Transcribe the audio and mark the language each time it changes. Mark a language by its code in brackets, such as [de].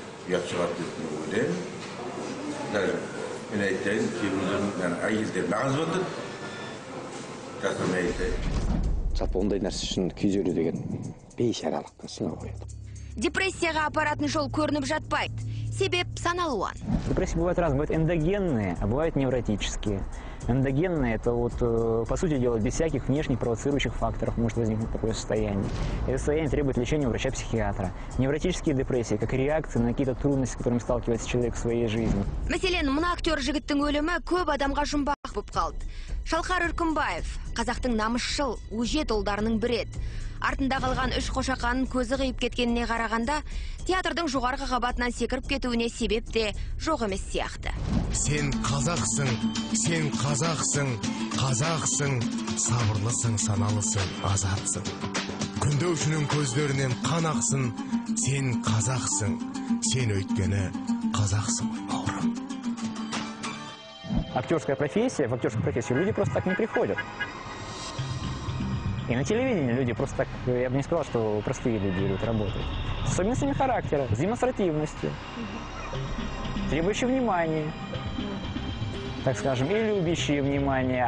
[kk] Ұят шығар деп ойлаймын. Даже мен айтайын, кейбіреулердің әйелдер маған звондады. Жасырмай айтайын. Жалпы ондай нәрсе үшін күйзелу деген бейшаралыққа сынау қояды. Депрессияға апаратын жол көрініп жатпайды. Себеп саналуан. [ru] Депрессии бывают разные. Бывают эндогенные, а бывают невротические. Эндогенные – это вот, по сути дела, без всяких внешних провоцирующих факторов может возникнуть такое состояние. Это состояние требует лечения у врача-психиатра. Невротические депрессии, как реакции на какие-то трудности, с которыми сталкивается человек в своей жизни. [kk] Мәселен, мына актер жігіттің өлімі көп адамға жұмбақ болып қалды. Шалқар Үркімбаев, қазақтың намысшыл, өжет ұлдарының бірі еді. Артында қалған үш қошақанын көзі қиып кеткеніне қарағанда, театрдың жоғарғы қабатынан секіріп кетуіне себеп те жоқ емес сияқты. Сен қазақсың, сен қазақсың, қазақсың, сабырлысың, саналысың, азатсың. Күндеушінің көздерінен қан ақсын, сен қазақсың, сен өйткені қазақсың, бауырым. [ru] Актерская профессия, в актерскую профессию люди просто так не приходят. И на телевидении люди просто так, я бы не сказал, что простые люди идут работать. С особенностями характера, с демонстративностью, требующие внимания, так скажем, и любящие внимание.